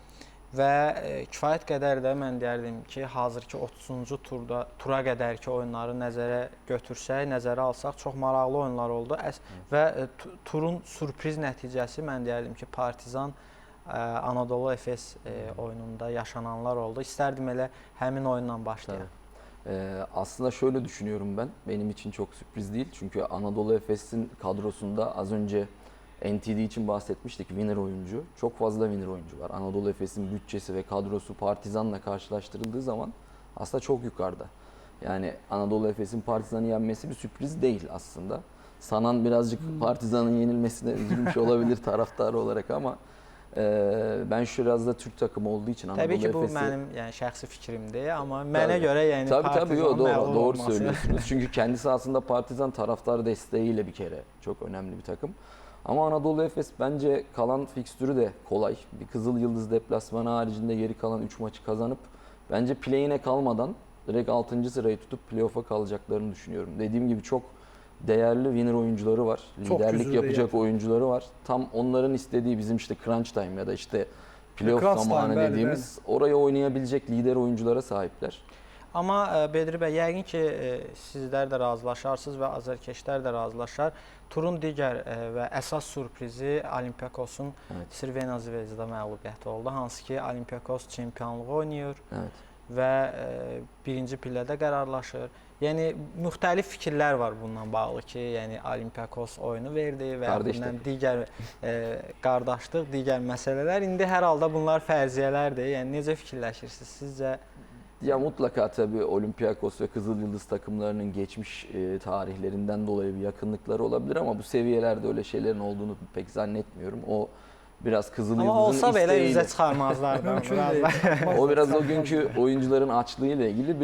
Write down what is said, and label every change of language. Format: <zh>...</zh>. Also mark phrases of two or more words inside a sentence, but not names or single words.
<az>Və kifayət qədər də mən deyərdim ki, hazırki 30-cu tura qədərki oyunları nəzərə götürsək, nəzərə alsaq, çox maraqlı oyunlar oldu. Və turun sürpriz nəticəsi mən deyərdim ki, Partizan Anadolu Efes oyununda yaşananlar oldu. İstərdim elə həmin oyunla başlayaq.</az> <tr>Aslında şöyle düşünüyorum ben. Benim için çok sürpriz değil. Çünkü Anadolu Efes'in kadrosunda az önce NTD için bahsetmiştik, winner oyuncu. Çok fazla winner oyuncu var. Anadolu Efes'in bütçesi ve kadrosu Partizan'la karşılaştırıldığı zaman aslında çok yukarıda. Yani Anadolu Efes'in Partizan'ı yenmesi bir sürpriz değil aslında. Sanan birazcık Partizan'ın yenilmesine üzülmüş olabilir taraftarı olarak ama ben biraz da Türk takımı olduğu için Anadolu</tr> <az>Təbii ki, bu</az> <tr>Efes'i...</tr> <az>mənim yəni şəxsi fikrimdir, amma mənə görə yəni</az> <tr>Tabii</tr> <az>Partizanın məğlub</az> <tr>doğru</tr> <az>olması.</az> <tr>söylüyorsunuz. Çünkü kendisi aslında Partizan taraftar desteğiyle bir kere çok önemli bir takım. Ama Anadolu Efes bence kalan fikstürü de kolay. Bir Kızıl Yıldız deplasmanı haricinde geri kalan 3 maçı kazanıp bence play-in'e kalmadan direkt 6. sırayı tutup playoff'a kalacaklarını düşünüyorum. Dediğim gibi çok değerli winner oyuncuları var. Çok Liderlik güzel yapacak oyuncuları var. Tam onların istediği bizim işte</tr> <en>crunch time</en> <tr>ya da işte playoff Crunch zamanı time, dediğimiz oraya oynayabilecek lider oyunculara sahipler.</tr> <az>Amma Bedri bəy, yəqin ki, sizlər də razılaşarsınız və azərkeşlər də razılaşar. Turun digər və əsas sürprizi Olympiakosun Crvena Zvezda məğlubiyyəti oldu. Hansı ki, Olympiakos çempionluğu oynayır və birinci pillədə qərarlaşır. Yəni müxtəlif fikirlər var bununla bağlı ki, yəni Olympiakos oyunu verdi və bundan digər qardaşlıq, digər məsələlər. İndi hər halda bunlar fərziyyələrdir. Yəni necə fikirləşirsiniz sizcə?</az> <tr>Ya mutlaka tabii Olympiakos ve Kızıl Yıldız takımlarının geçmiş tarihlerinden dolayı bir yakınlıkları olabilir ama bu seviyelerde öyle şeylerin olduğunu pek zannetmiyorum. O biraz Kızıl Yıldız'ın</tr> <az>Ama olsa belə</az> <tr>isteğiyle.</tr> <az>üzə çıxarmazlar.</az> <tr>O biraz o günkü oyuncuların açlığıyla ilgili.</tr>